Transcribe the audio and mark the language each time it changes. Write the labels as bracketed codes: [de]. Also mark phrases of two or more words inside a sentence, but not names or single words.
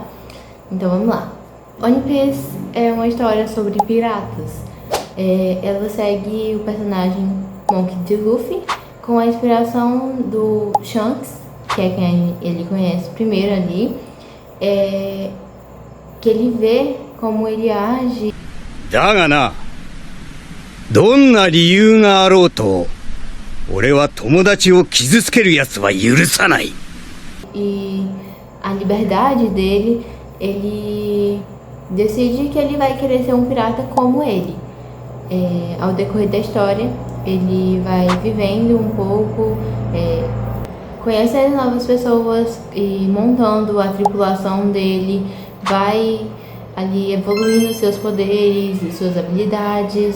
[pt] Então vamos lá. One Piece é uma história sobre piratas. Ela segue o personagem Monkey D. Luffy com a inspiração do Shanks, que é quem ele conhece primeiro ali, que ele vê como ele age. [ja] だがな、どんな理由があろうと、俺は友達を傷つける奴は許さない。 [pt] E a liberdade dele, ele decide que ele vai querer ser um pirata como ele. Ao decorrer da história, ele vai vivendo um pouco, conhecendo novas pessoas e montando a tripulação dele, vai ali evoluindo seus poderes e suas habilidades.